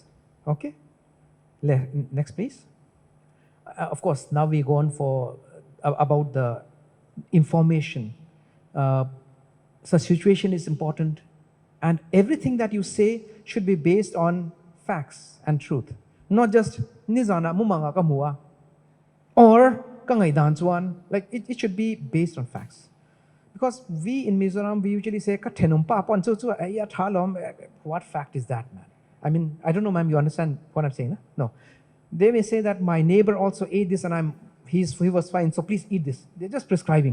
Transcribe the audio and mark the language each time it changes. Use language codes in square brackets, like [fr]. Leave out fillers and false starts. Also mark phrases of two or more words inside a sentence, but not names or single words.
[en] Okay? Next, please. Of course, now we go on for about the information. So situation is important, and everything that you say should be based on facts and truth, not just [lus] nizana mumanga kamua [en] or [lus] kangai danchuan. [en] Like it should be based on facts, because we in Mizoram we usually say [lus] katenum papon [en] so what fact is that, man? I mean, I don't know, ma'am, you understand what I'm saying? No, they may say that my neighbor also ate this and he was fine, so please eat this. They're just prescribing.